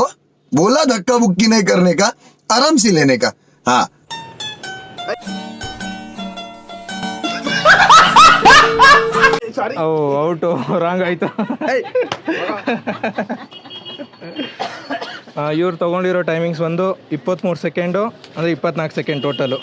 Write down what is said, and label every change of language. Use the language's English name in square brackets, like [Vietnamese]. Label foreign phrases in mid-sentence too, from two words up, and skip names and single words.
[Hindi] बोला धक्का बुक्की नहीं करने का, आराम से लेने का. हाँ. [Kannada] ಓ ಔಟು, ರಾಂಗ್ ಆಯಿತು. ಇವ್ರು ತೊಗೊಂಡಿರೋ ಟೈಮಿಂಗ್ಸ್ ಒಂದು 23 ಸೆಕೆಂಡು, ಅಂದರೆ 24 ಸೆಕೆಂಡ್ ಟೋಟಲು.